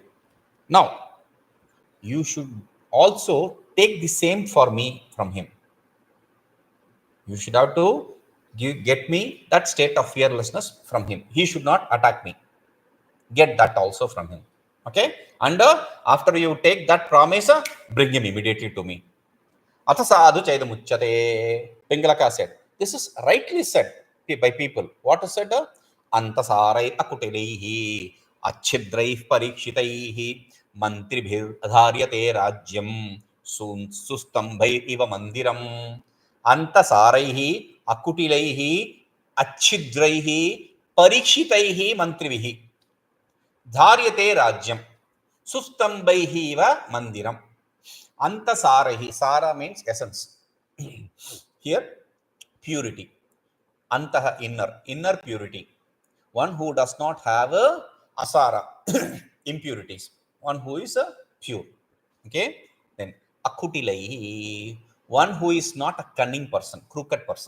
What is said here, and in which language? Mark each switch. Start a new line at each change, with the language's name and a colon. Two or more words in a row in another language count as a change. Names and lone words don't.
English: Now, you should also take the same for me from him. You should have to get me that state of fearlessness from him. He should not attack me. Get that also from him. Okay? And after you take that promise, bring him immediately to me.
Sanskrit: Atha sādhu cedamucyate.
English: Pingalaka said, this is rightly said by people. What is said?
Sanskrit: Antaḥsārairakuṭilairacchidraiḥ parīkṣitaiḥ mantribhirdhāryate rājyaṃ sustambhairiva mandiram antaḥsārairakuṭilairacchidraiḥ parīkṣitaiḥ mantribhirdhāryate rājyaṃ sustambhairiva mandiram.
English: Antaḥsārairahi, sara means essence. Here, purity. Antaha, inner purity. One who does not have asara, impurities. One who is pure. Okay. Then akutilaihi, one who is not a cunning person, crooked person.